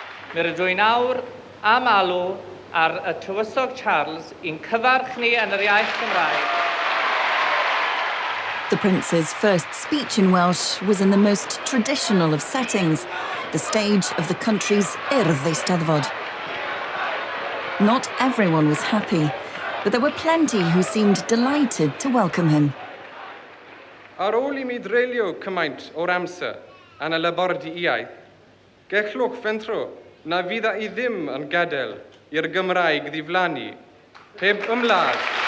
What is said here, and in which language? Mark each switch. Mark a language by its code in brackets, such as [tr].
[cy] Mae'r dwy'n awr am alw ar y tywysog Charles i'n cyfarch ni yn yr iaith Gymraeg. [en] The prince's first speech in Welsh was in the most traditional of settings, the stage of the country's Urdd Eisteddfod. Not everyone was happy, but there were plenty who seemed delighted to welcome him. [cy] Ar ôl I mi dreulio cymaint o'r amser yn y labordy iaith, gellwch fentro na fydda I ddim yn gadael i'r Gymraeg ddiflannu, heb ymladd.